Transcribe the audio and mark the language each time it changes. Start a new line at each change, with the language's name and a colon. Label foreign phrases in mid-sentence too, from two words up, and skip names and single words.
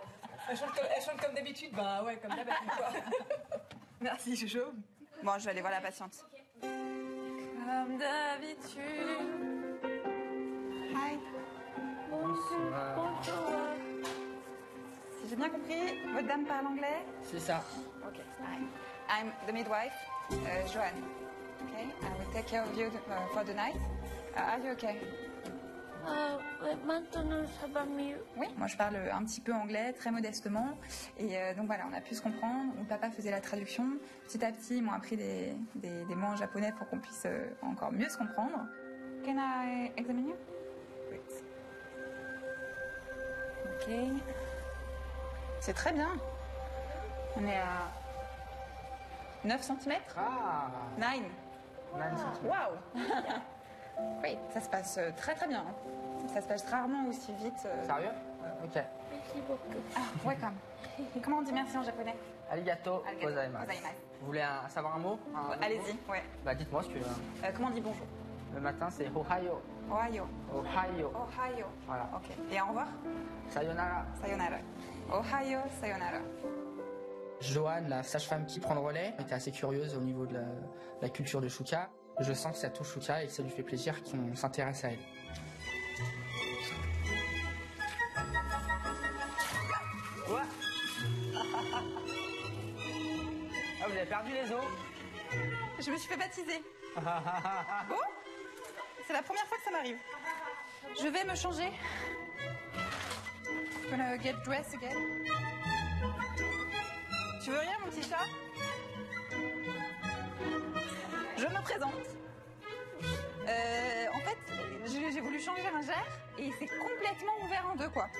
French: Elle chante comme d'habitude. Bah ouais, comme d'habitude, quoi. Merci, Jojo. Bon, je vais aller voir la patiente. Comme d'habitude. Hi. Bonjour. Si j'ai bien compris, votre dame parle anglais? C'est ça.
English: Ok. Hi. I'm the midwife, Joanne. Okay. I will take care of you for the night. Are you okay?
French: Maintenant, ça va mieux. Oui, moi je parle un petit peu anglais, très modestement. Et donc voilà, on a pu se comprendre. Mon papa faisait la traduction. Petit à petit, ils m'ont appris des mots en japonais pour qu'on puisse encore mieux se comprendre.
English: Can I examine you? Great.
French: Ok. C'est très bien. On est à 9 cm. Ah. 9. 9 cm. Waouh. Oui, ça se passe très très bien. Ça se passe rarement aussi vite. Sérieux? Ok. Merci beaucoup. Ah, welcome. Comment on dit merci en japonais?
Japanese: ありがとうございます.
French: Gozaimasu. Vous voulez savoir un mot? Allez-y, ouais. Bah dites-moi ce que... comment on dit bonjour? Le matin, c'est Ohayo. Ohayo. Ohayo. Ohayo. Voilà. Ok. Et au revoir? Sayonara. Sayonara.
Japanese: おはよう、さようなら.
French: Joanne, la sage-femme qui prend le relais, était assez curieuse au niveau de la culture de Shuka. Je sens que ça touche Shuka et que ça lui fait plaisir qu'on s'intéresse à elle. Quoi? Ah, vous avez perdu les os? Je me suis fait baptiser. Bon, c'est la première fois que ça m'arrive. Je vais me changer.
English: I'm gonna get dressed again.
French: Tu veux rien, mon petit chat? Je me présente. En fait, j'ai voulu changer la lingère et c'est complètement ouvert en deux, quoi.